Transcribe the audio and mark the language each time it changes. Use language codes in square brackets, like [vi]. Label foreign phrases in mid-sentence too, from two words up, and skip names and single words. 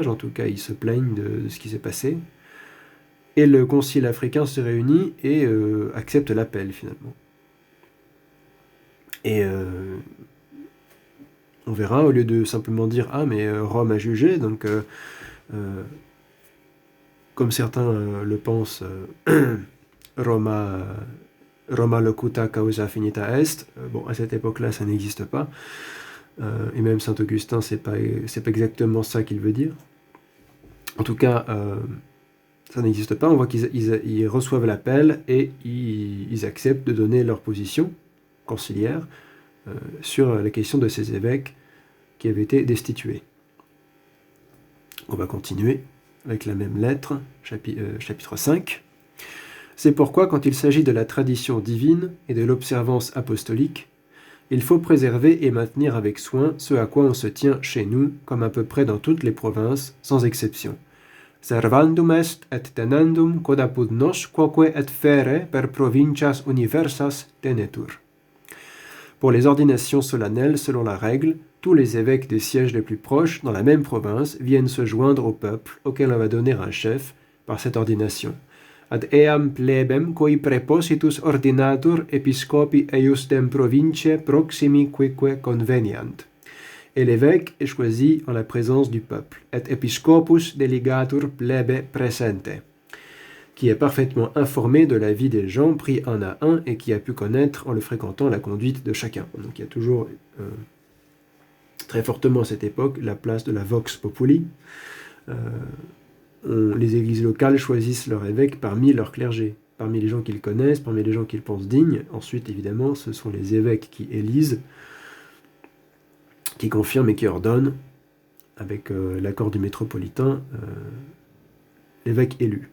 [fr] En tout cas, ils se plaignent de ce qui s'est passé. Et le concile africain se réunit et accepte l'appel, finalement. Et on verra, au lieu de simplement dire « Ah, mais Rome a jugé », donc comme certains le pensent, [la] Roma locuta causa finita est. [fr] Bon, à cette époque-là, ça n'existe pas. Et même Saint Augustin, c'est pas exactement ça qu'il veut dire. En tout cas, ça n'existe pas. On voit qu'ils reçoivent l'appel et ils acceptent de donner leur position conciliaire sur la question de ces évêques qui avaient été destitués. On va continuer avec la même lettre, chapitre 5. C'est pourquoi, quand il s'agit de la tradition divine et de l'observance apostolique, il faut préserver et maintenir avec soin ce à quoi on se tient chez nous, comme à peu près dans toutes les provinces, sans exception. [la] Servandum est et tenendum quod apud nos quoque et fere per provincias universas tenetur. [fr] Pour les ordinations solennelles, selon la règle, tous les évêques des sièges les plus proches, dans la même province, viennent se joindre au peuple, auquel on va donner un chef, par cette ordination. [la] Ad eam plebem coi prepositus ordinatur episcopi eiusdem provinciae proximi quique conveniant. [fr] Et l'évêque est choisi en la présence du peuple, [la] et episcopus delegatur plebe presente, [fr] qui est parfaitement informé de la vie des gens pris un à un et qui a pu connaître en le fréquentant la conduite de chacun. Donc il y a toujours très fortement à cette époque la place de la [la] vox populi. [fr] Les églises locales choisissent leur évêque parmi leur clergé, parmi les gens qu'ils connaissent, parmi les gens qu'ils pensent dignes. Ensuite, évidemment, ce sont les évêques qui élisent, qui confirment et qui ordonnent, avec l'accord du métropolitain, l'évêque élu.